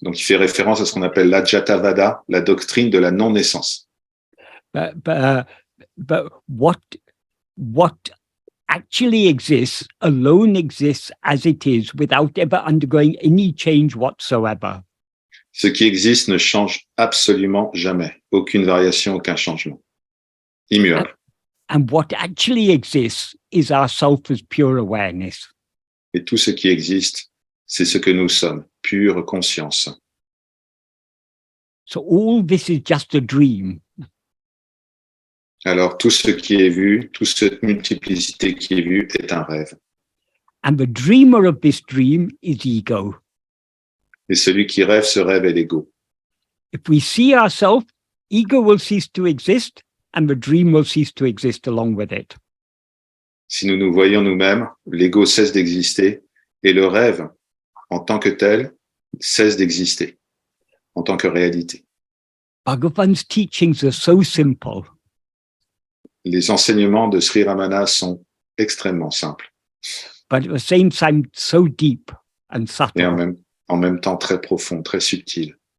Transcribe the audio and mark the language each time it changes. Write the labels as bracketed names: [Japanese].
[French] Donc il fait référence à ce qu'on appelle l'ajatavada, la doctrine de la non-naissance. [English] But what actually exists alone exists as it is without ever undergoing any change whatsoever. [French] Ce qui existe ne change absolument jamais. Aucune variation, aucun changement. Immuable. [English] And what actually exists is our self as pure awareness. [French] Et tout ce qui existe, c'est ce que nous sommes, pure conscience. [English] So all this is just a dream. [French] Alors tout ce qui est vu, toute cette multiplicité qui est vue est un rêve. [English] And the dreamer of this dream is ego. [French] Et celui qui rêve ce rêve est l'ego. [English] If we see ourselves, ego will cease to exist and the dream will cease to exist along with it. [French] Si nous nous voyons nous-mêmes, l'ego cesse d'exister et le rêve, en tant que tel, cesse d'exister en tant que réalité. [English] Bhagavan's teachings are so simple. [French] Les enseignements de Sri Ramana sont extrêmement simples [English] But at the same time, so deep and subtle. [French] et en même temps très profonds, très subtils.